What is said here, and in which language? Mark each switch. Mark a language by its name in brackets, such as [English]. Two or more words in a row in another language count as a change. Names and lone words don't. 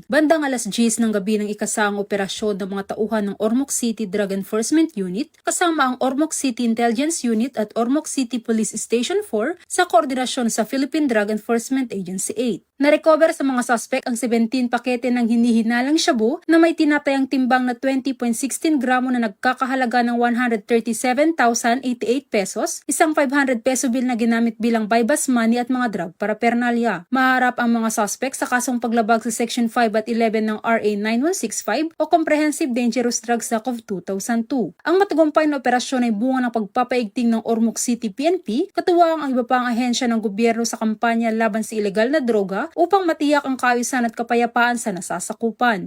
[Filipino] Bandang alas 10 ng gabi ng ikasang operasyon ng mga tauhan ng Ormoc City Drug Enforcement Unit kasama ang Ormoc City Intelligence Unit at Ormoc City Police Station 4 sa koordinasyon sa Philippine Drug Enforcement Agency 8. Na-recover sa mga suspect ang 17 pakete ng hinihinalang shabu na may tinatayang timbang na 20.16 gramo na nagkakahalaga ng 137,088 pesos, isang [English] 500 peso bill [Filipino] na ginamit bilang [English] buy-bus money [Filipino] at mga [English] drug paraphernalia. [Filipino] Maharap ang mga suspect sa kasong paglabag sa Section 5 at 11 ng RA 9165 o Comprehensive Dangerous Drugs Act of 2002. Ang matagumpay na operasyon ay bunga ng pagpapaigting ng Ormoc City PNP, katuwang ang iba pang ahensya ng gobyerno sa kampanya laban sa ilegal na droga upang matiyak ang kaayusan at kapayapaan sa nasasakupan.